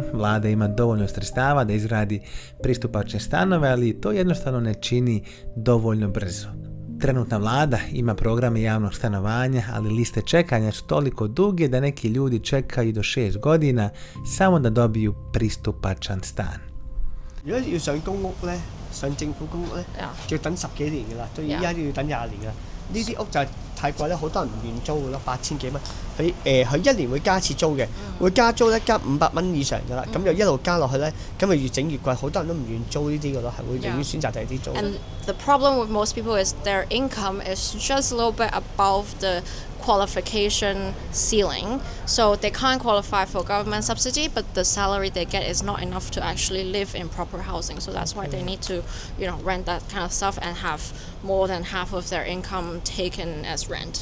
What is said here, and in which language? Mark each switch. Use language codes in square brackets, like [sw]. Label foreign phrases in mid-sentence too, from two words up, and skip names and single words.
[bs] Vlada ima dovoljno sredstava da izgradi pristupačne stanove, ali to jednostavno ne čini dovoljno brzo. Trenutna vlada ima programe javnog stanovanja, ali liste čekanja su toliko duge da neki ljudi čekaju do 6 godina samo da dobiju pristupačan stan. [yue] 如果要上公屋咧，上政府公屋咧，就要等10幾年㗎啦，到依家都要等20年㗎。呢啲屋就係太貴咧，好多人唔願租㗎咯，8000幾蚊。佢1年會加一次租嘅，會加租咧加500蚊以上㗎啦，咁就一路加落去咧，咁就越整越貴，好多人都唔願租呢啲㗎咯，係會寧願選擇第二啲租。 [en] And the problem with most people is their income is just a little bit above the qualification ceiling, so they can't qualify for government subsidy, but the salary they get is not enough to actually live in proper housing, so that's why they need to, rent that kind of stuff and have more than half of their income taken as rent.